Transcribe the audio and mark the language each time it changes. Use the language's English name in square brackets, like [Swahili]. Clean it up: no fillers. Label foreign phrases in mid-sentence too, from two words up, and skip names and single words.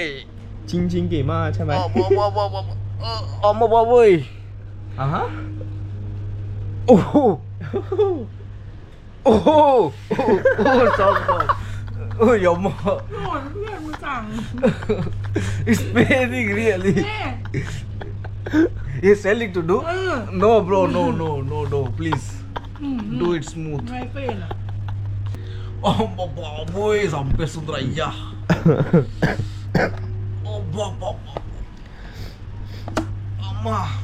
[Thai] จริงเก๋มากใช่ไหม [Telugu] అమ్మ బాబోయ్ อ่ะฮะ ఓహో చాలు ఓయ్ అమ్మ [Thai] โอ้ยเพื่อนมึงสั่ง [English] It's paining really [Thai] แม่ [English] He's telling to do No bro no please อืม Do it smooth [Thai] ไม่เป็นอ่ะ [Telugu] అమ్మ బాబోయ్ చంపేస్తుందిరా అయ్యా అమ్మా